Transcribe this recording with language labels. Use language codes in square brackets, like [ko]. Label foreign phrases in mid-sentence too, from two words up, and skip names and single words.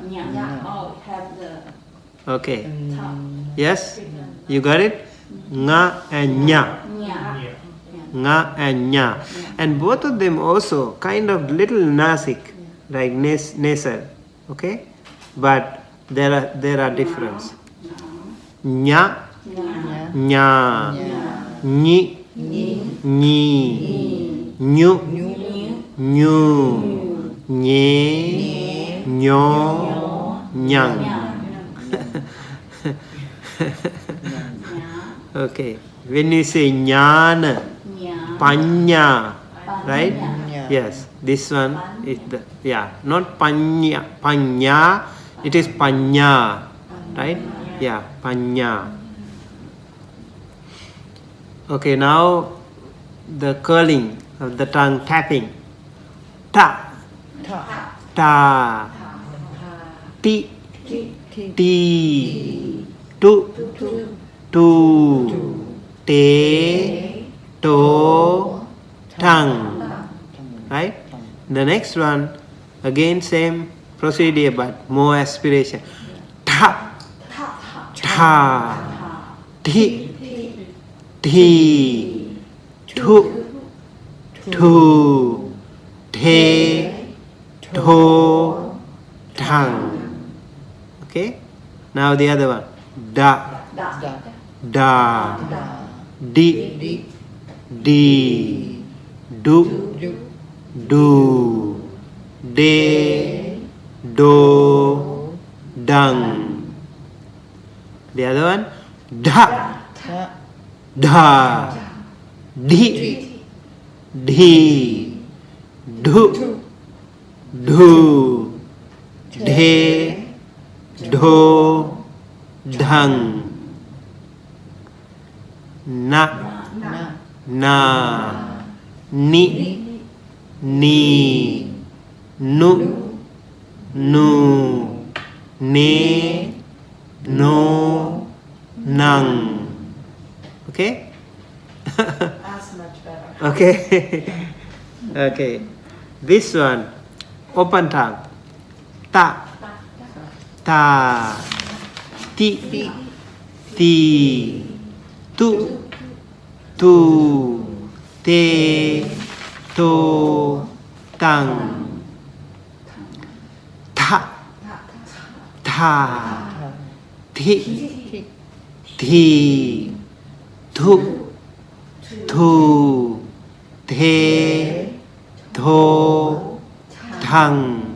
[en] Okay. Yes? You got it? Nga and nya. Nga and nya. And both of them also kind of little nasik, like nasal. Okay? But there are difference. Nya, nya, ni, ni, nyu, nyu, nye, nyo, nyang. Okay. When you say jnana, panya, right? Yes. This one is the, not panya, it is panya, right? Yeah, panya. Okay, now the curling of the tongue, tapping. Ta, ta, ti, ti, tu, tu, te, to, tongue. Right? The next one, again same procedure but more aspiration. Ta, ta, ti, ti, tu, tu, te, to, tongue. Okay? Now the other one. Da, da, di, di, du, do, de, do, dung. The other one, da, da, di, di, do, do, de, do, dung. Na, na, ni, ni, nu, nu, ne, no, nang. Okay? That's much better. Okay. Okay. This one, open tongue. Ta, ta, ti, ti, tu, tu, te, to, tang. Ta, ta, ti, ti, tu, tu, te, to, tang.